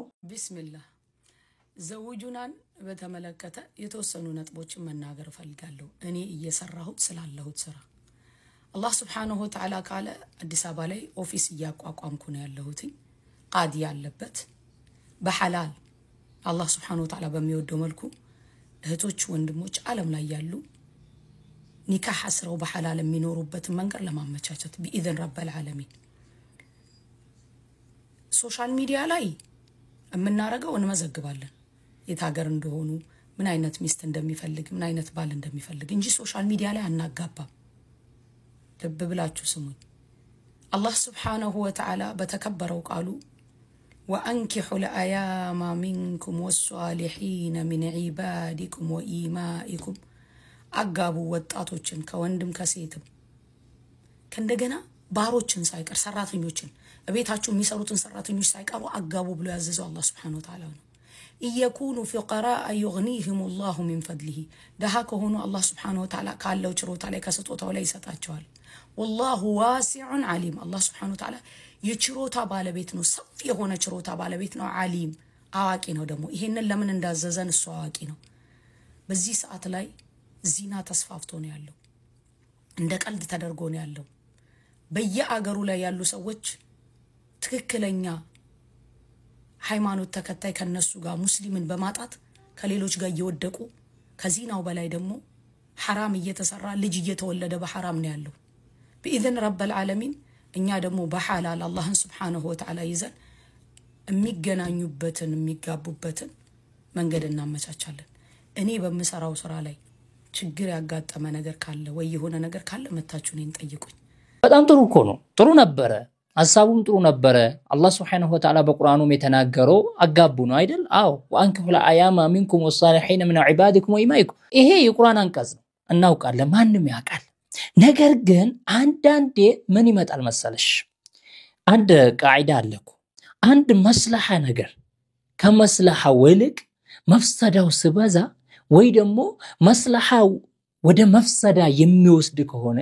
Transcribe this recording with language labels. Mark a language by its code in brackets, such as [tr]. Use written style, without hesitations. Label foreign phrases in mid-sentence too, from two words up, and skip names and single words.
[am] ቢስሚላህ ዘውጁናን በተመለከተ የተወሰኑ ነጥቦችን መናገር ፈልጋለሁ። እኔ እየሰራሁት ስላለሁት ስራ አላህ [ar] سبحانه وتعالى [am] ካለ አዲስ አበባ ላይ ኦፊስ እያቋቋምኩ ነው ያለሁት። ቃዲ ያለበት በሐላል አላህ [ar] سبحانه وتعالى [am] በሚወደው መልኩ እህቶች ወንድሞች ዓለም ላይ ያሉ ኒካህ አስረው በሐላል የሚኖሩበትን መንገድ ለማመቻቸት [ar] بإذن رب العالمين [am] ሶሻል ሚዲያ ላይ የምናረገው እንመዘግባለን የት ሀገር እንደሆኑ ምን አይነት ሚስት እንደሚፈልግ ምን አይነት ባል እንደሚፈልግ እንጂ ሶሻል ሚዲያ ላይ አናጋባም ልብ ብላችሁ ስሙኝ አላህ [ar] سبحانه وتعالى [am] በተከበረው ቃሉ [ar] وأنكحوا الأيام منكم والصالحين من عبادكم وإمائكم [am] አጋቡ ወጣቶችን ከወንድም ከሴትም ከእንደገና ባሮችን ሳይቀር ሰራተኞችን በቤታቸው የሚሰሩትን ሰራተኞች ሳይቀሩ አጋቡ ብሎ ያዘዘው አላህ [ar] سبحانه وتعالى [am] ነው [ar] يكونوا فقراء يغنيهم الله من فضله [am] ደሃ ከሆኑ አላህ [ar] سبحانه وتعالى [am] ካለው ችሮታ ላይ ከስጦታው ላይ ይሰጣቸዋል [ar] والله واسع عليم الله سبحانه وتعالى [am] የችሮታ ባለቤት ነው ሰፊ የሆነ ችሮታ ባለቤት ነው ዓሊም አዋቂ ነው ደግሞ ይሄንን ለምን እንዳዘዘን እሱ አዋቂ ነው በዚህ ሰዓት ላይ ዚና ተስፋፍቶ ነው ያለው እንደ ቀልድ ተደርጎ ነው ያለው በየአገሩ ላይ ያሉ ሰዎች ትክክለኛ ሃይማኖት ተከታይ ከነሱ ጋር ሙስሊምን በማጣት ከሌሎች ጋር እየወደቁ ከዚናው በላይ ደግሞ حرام እየተሰራ ልጅ እየተወለደ በሐራም ነው ያለው [ar] بإذن رب العالمين [am] እኛ ደግሞ በሐላል አላህን [ar] سبحانه وتعالى [am] ይዘን የሚገናኙበትን የሚጋቡበትን መንገድ እናመቻቻለን እኔ በመሰራው ስራ ላይ ችግር ያጋጠመ ነገር ካለ ወይ የሆነ ነገር ካለ መታችሁ እኔን ጠይቁኝ በጣም ጥሩ እኮ ነው ጥሩ ነበረ ሐሳቡም ጥሩ ነበረ አላህ [ar] سبحانه وتعالى [am] በቁርአኑም የተናገረው አጋቡ ነው አይደል አዎ [ar] وأنكحوا الأيامى منكم والصالحين من عبادكم وإمائكم [am] ይሄ የቁርአን አንቀጽ ነው እናውቃለን ማንንም ያውቃል ነገር ግን አንዳንዴ ምን ይመጣል መሰለሽ አንድ ቃዒዳ አለኩ አንድ መስለሐ ነገር ከመስለሐው ይልቅ መፍሰዳው ሲበዛ ወይ ደግሞ መስለሐው ወደ መፍሰዳ የሚወስድ ከሆነ